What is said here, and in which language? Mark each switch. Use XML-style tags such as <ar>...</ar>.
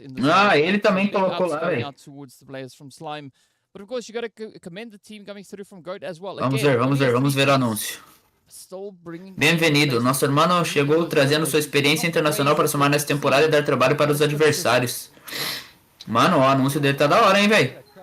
<pt>Ah, ele também colocou lá, velho.</pt> <en>But of course, you got to commend the team coming through from GOAT as well.</en> <pt>Vamos ver o anúncio. Bem-vindo, nosso irmão chegou trazendo sua experiência internacional para somar nessa temporada e dar trabalho para os adversários. Mano, o anúncio dele tá da hora, hein, velho.</pt>